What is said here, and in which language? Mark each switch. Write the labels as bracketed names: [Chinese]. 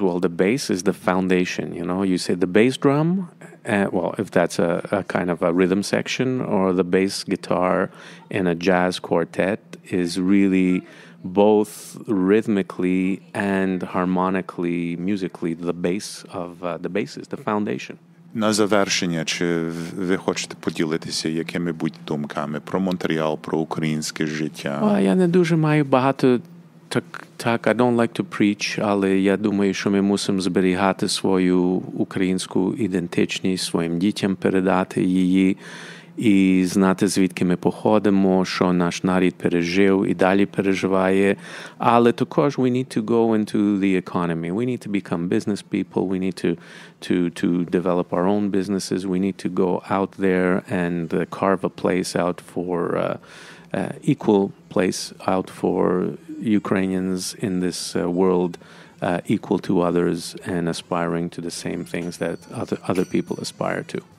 [English] Well, the bass is the foundation. You say the bass drum. Well, if that's a kind of a rhythm section, or the bass guitar in a jazz quartet, is really both rhythmically and harmonically, musically, the base of the bass is the foundation. [Ukrainian] На завершення, чи ви хочете поділитися якими-будь думками про Монреал, про українське життя? Я не дуже маю багато так, [English] I don't like to preach, [Ukrainian] але я думаю, що ми мусимо зберігати свою українську ідентичність, своїм дітям передати її і знати, звідки ми походимо, що наш народ пережив і далі переживає. Але також [English] we need to go into the economy. We need to become business people. We need to develop our own businesses. We need to go out there and carve a place out for equal place out for Ukrainians in this world, equal to others and aspiring to the same things that other people aspire to.